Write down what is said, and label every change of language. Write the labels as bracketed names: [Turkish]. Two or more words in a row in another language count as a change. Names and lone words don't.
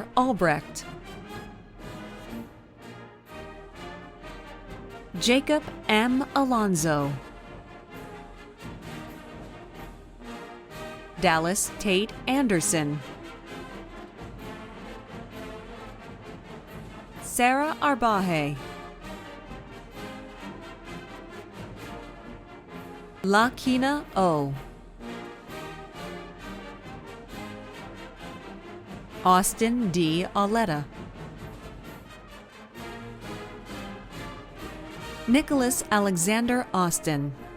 [English] Albrecht, Jacob M. Alonzo, Dallas Tate Anderson, Sarah Arbaje, Lakina O, Austin D. Auletta, Nicholas Alexander Austin,